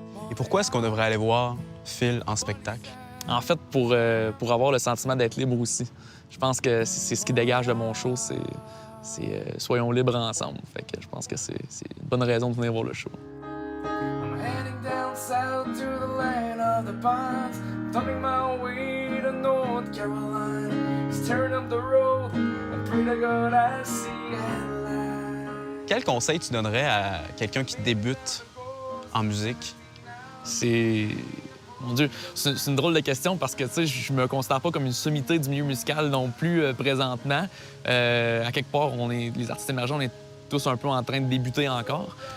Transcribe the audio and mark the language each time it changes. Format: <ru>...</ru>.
<fr>Et pourquoi est-ce qu'on devrait aller voir Phil en spectacle? En fait, pour avoir le sentiment d'être libre aussi. Je pense que c'est ce qui dégage de mon show, c'est soyons libres ensemble. Fait que je pense que c'est une bonne raison de venir voir le show.</fr> <en>I'm heading down south to the land of the pines. Thumbing my way to North Carolina. Just turn up the road and pray to God I see headlines.</en> <fr>Quel conseil tu donnerais à quelqu'un qui débute en musique? C'est... Mon Dieu, c'est une drôle de question parce que, tu sais, je me considère pas comme une sommité du milieu musical non plus présentement. À quelque part, les artistes émergents, on est tous un peu en train de débuter encore.</fr>